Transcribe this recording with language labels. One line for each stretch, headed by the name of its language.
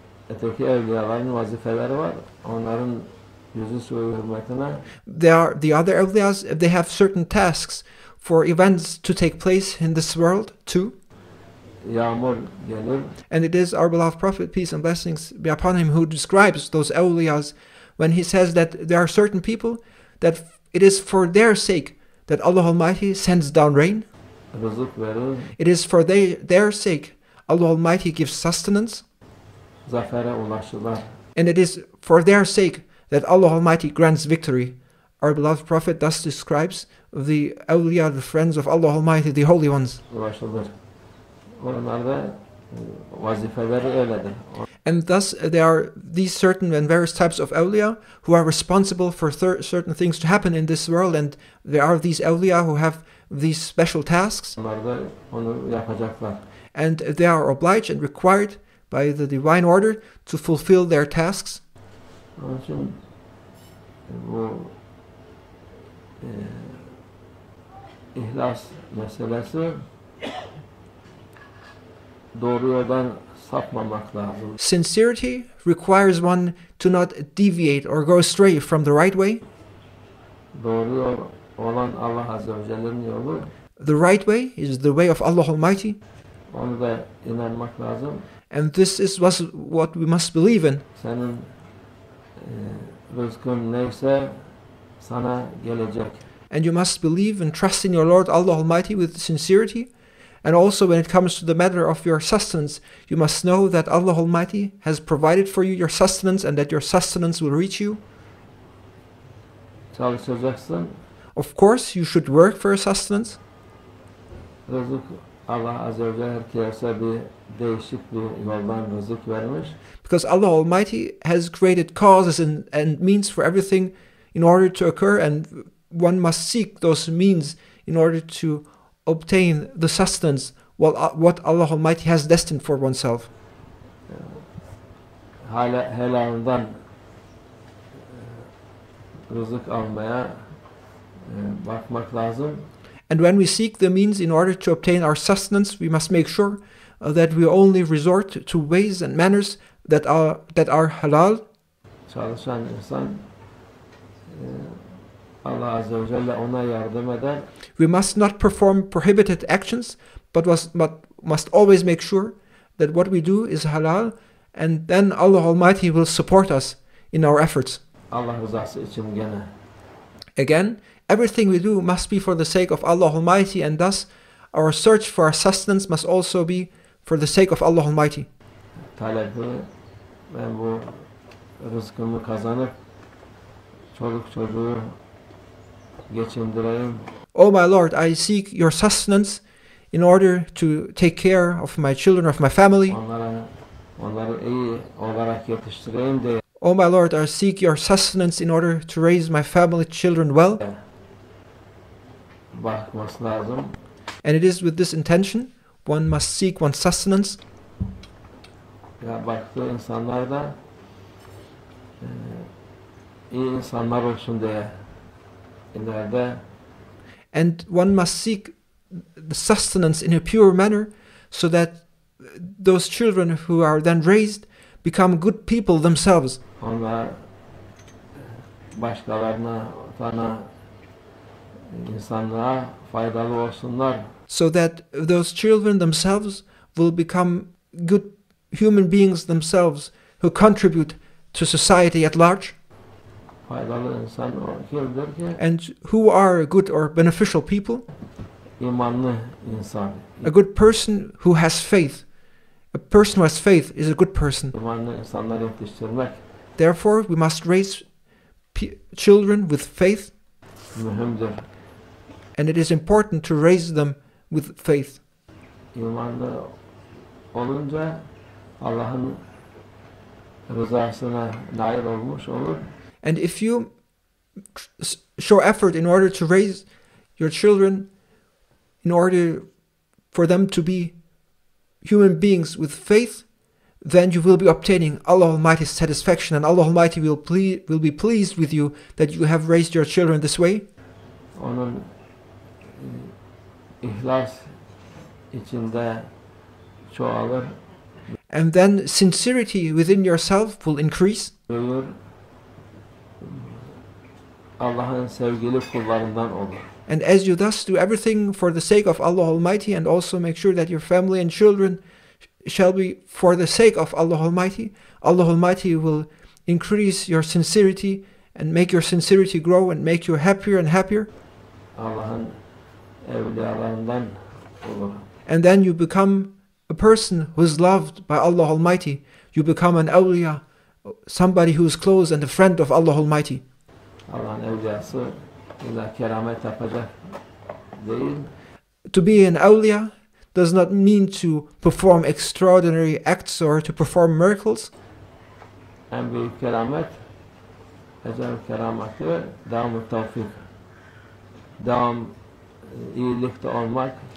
Turkish: Öteki evliyaların vazifeleri var. Onların yüzü suyu hürmetine.
English: There are the other awliyas, they have certain tasks for events to take place in this world too.
Turkish: Yağmur gelir.
English: And it is our beloved Prophet, peace and blessings be upon him, who describes those awliyas when he says that there are certain people that it is for their sake that Allah Almighty sends down rain.
Turkish: Rızık verir.
English: It is for their sake Allah Almighty gives sustenance.
Turkish: Zafere ulaşırlar.
English: And it is for their sake that Allah Almighty grants victory. Our beloved Prophet thus describes the awliya, the friends of Allah Almighty, the holy ones.
Turkish: Ulaşılır. Onlarda vazifeleri öyledir.
English: And thus there are these certain and various types of awliya who are responsible for certain things to happen in this world, and there are these awliya who have these special tasks.
Turkish: Onlar da onu yapacaklar.
English: And they are obliged and required by the divine order to fulfill their tasks.
Turkish: Onun için bu ihlas meselesi doğru yoldan sapmamak lazım.
English: Sincerity requires one to not deviate or go astray from the right way.
Turkish: Doğru yol olan Allah Azze ve Celle'nin yolu.
English: The right way is the way of Allah Almighty.
Turkish: Onu da inanmak lazım.
English: And this is what we must believe in.
Turkish: Senin rızkın neyse sana gelecek.
English: And you must believe and trust in your Lord Allah Almighty with sincerity. And also when it comes to the matter of your sustenance, you must know that Allah Almighty has provided for you your sustenance and that your sustenance will reach you.
Turkish: Çalışacaksın.
English: Of course, you should work for your sustenance.
Turkish: Rızık Allah Azze ve Celle herkese bir değişik bir yoldan rızık vermiş.
English: Because Allah Almighty has created causes and means for everything in order to occur, and one must seek those means in order to obtain the sustenance what Allah Almighty has destined for oneself.
Turkish: Helalından rızık almaya bakmak lazım.
English: And when we seek the means in order to obtain our sustenance, we must make sure that we only resort to ways and manners that are halal.
Turkish: Çalışan insan Allah Azze ve Celle ona yardım eder.
English: We must not perform prohibited actions, but must always make sure that what we do is halal, and then Allah Almighty will support us in our efforts.
Turkish: Allah rızası için gene.
English: Again, everything we do must be for the sake of Allah Almighty, and thus our search for our sustenance must also be for the sake of Allah Almighty.
Turkish: Talebi, ben bu rızkımı kazanıp çoluk çocuğu geçindireyim.
English: Oh my Lord, I seek your sustenance in order to take care of my children, of my family.
Turkish: Onları iyi olarak yetiştireyim diye.
English: Oh my Lord, I seek your sustenance in order to raise my family children well.
Turkish: Bakması lazım.
English: And it is with this intention one must seek one's sustenance.
Turkish: Ya baktığı insanlar da iyi insanlar olsun diye ileride.
English: And one must seek the sustenance in a pure manner so that those children who are then raised become good people themselves.
Turkish: Onlar başkalarına, sana, insanlığa faydalı olsunlar.
English: So that those children themselves will become good human beings themselves who contribute to society at large.
Turkish: Faydalı insan kimdir ki?
English: And who are good or beneficial people?
Turkish: İmanlı insan.
English: A good person who has faith. A person who has faith is a good person.
Turkish: İmanlı insanları yetiştirmek
English: Therefore, we must raise children with faith.
Turkish: mühimdir.
English: And it is important to raise them with faith.
Turkish: İmanlı olunca Allah'ın rızasına nail olmuş olur.
English: And if you show effort in order to raise your children, in order for them to be human beings with faith, then you will be obtaining Allah Almighty's satisfaction, and Allah Almighty will be pleased with you that you have raised your children this way.
Turkish: Onun ihlas içinde çoğalır,
English: And then sincerity within yourself will increase.
Turkish: büyür, Allah'ın sevgili kullarından olur.
English: And as you thus do everything for the sake of Allah Almighty, and also make sure that your family and children shall be for the sake of Allah Almighty, Allah Almighty will increase your sincerity and make your sincerity grow and make you happier and happier.
Turkish: Allah'ın evliyalarından olur.
English: And then you become a person who is loved by Allah Almighty. You become an awliya, somebody who is close and a friend of Allah Almighty.
Turkish: Allah'ın evliyası illa keramet yapacak değil.
English: To be an awliya does not mean to perform extraordinary acts or to perform miracles.
Turkish: En büyük keramet, ecel kerameti, devam-ı tevfik. Devam iyilikte olmak.